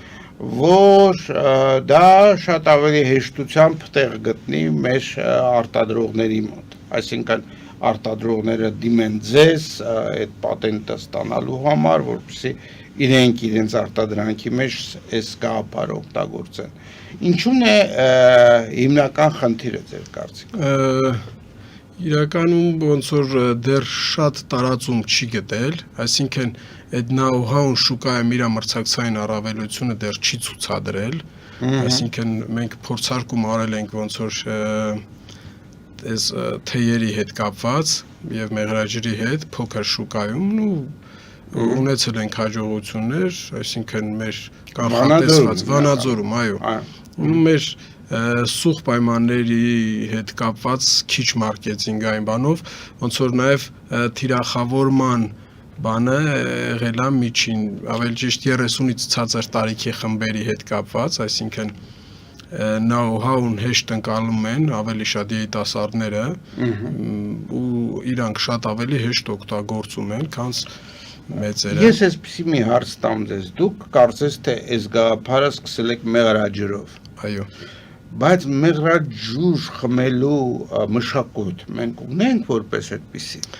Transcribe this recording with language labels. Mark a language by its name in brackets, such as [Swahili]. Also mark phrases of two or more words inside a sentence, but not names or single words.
[Armenian] որ դա շատ ավելի հեշտությամբ տեղ գտնի մեր արտադրողների մոտ, այսինքն արտադրողները դիմեն ձեզ այդ պատենտը ստանալու համար, որպեսզի իրենք իրենց արտադրանքի մեջ այս գաղափարը օգտագործեն։ Ինչու՞ն է հիմնական խնդիրը ձեր կարծիքով։ Իրականում ոնց որ դեռ շատ տարածում չի գտել, այսինքն այդ know-how-ն շուկայում իր մրցակցային առավելությունը դեռ չի ցուցադրել, այսինքն մենք փորձարկում արել ենք ոնց որ այս թեյերի հետ կապված եւ մեղրաջրի հետ փոքր շուկայում ու ունեցել ենք հաջողություններ, այսինքն մեր կանխատեսված Վանաձորում, այո, մեր սուղ պայմանների հետ կապված քիչ մարքեթինգային բանով, ոնց որ նաև թիրախավորման բանը եղել է միջին, ավելի ճիշտ 30-ից ցածր տարիքի խմբերի հետ կապված, այսինքն know-how-ն հեշտ ընկալում են ավելի շատ երիտասարդները ու իրանք շատ ավելի հեշտ օգտագործում են, քան մեծերը։ Ես այսպեսի մի հարց տամ ձեզ, դուք կարծես թե այս գաղափարը սկսել եք մեղրաջրով։ Այո։ Բայց մեղրաջուր խմելու մշակույթ մենք ունենք որպես այդպիսի։